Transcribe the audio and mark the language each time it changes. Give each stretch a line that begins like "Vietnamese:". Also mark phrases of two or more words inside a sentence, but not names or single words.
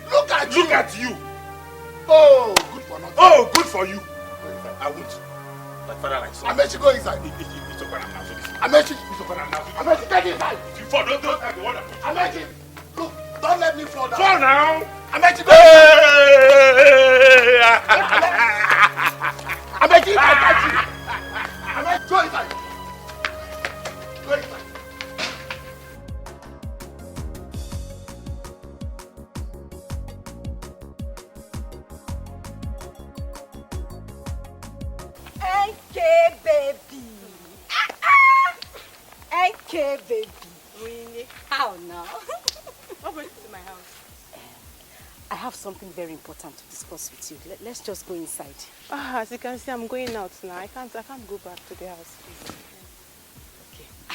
English: Look at you. Look at you. Oh, good for nothing. Oh, good for you. I won't. Like father, like son. Amechi, go inside. It's okay now. Amechi, It's okay now. Amechi, get inside. If you fall, don't have the one that puts you. Amechi, look, don't let me fall down. Fall now. Amechi, go inside. Amechi, I got you. Amechi, go inside. Go inside. NK baby. NK baby. Really? How now? What brings you to my house? I have something very important to discuss with you. Let's just go inside. As you can see, I'm going out now. I can't go back to the house. Okay.